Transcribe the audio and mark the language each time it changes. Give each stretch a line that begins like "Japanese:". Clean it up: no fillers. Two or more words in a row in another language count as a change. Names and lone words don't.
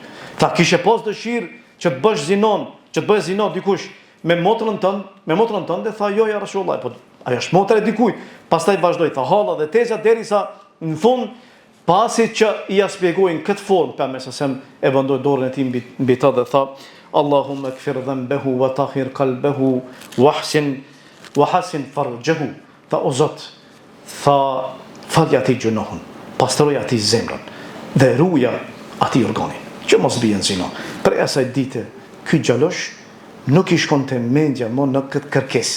Albanian: Tha kishe pas dëshirë që të bësh zinon, që të bësh zina dikush me motrën tënde, tha jo,
Arabic: يا رسول الله.
Albanian: Po ajo është motra e dikujt. Pastaj vazhdoi, tha halla dhe teza derisa në fund pasi që i shpjegojnë këtë formë, përmes se e vendoi dorën e tij mbi ta dhe tha
Arabic: اللهم اغفر ذنبه وطهر قلبه وحصن فرجه.
Albanian: Tha o Zot, tha falja atij gjunohun, pastroj atij zemrën dhe ruja atij organin, që mos bien zina. Për asaj dite, ky xhalosh nuk i shkonte mendja më në këtë kërkesë.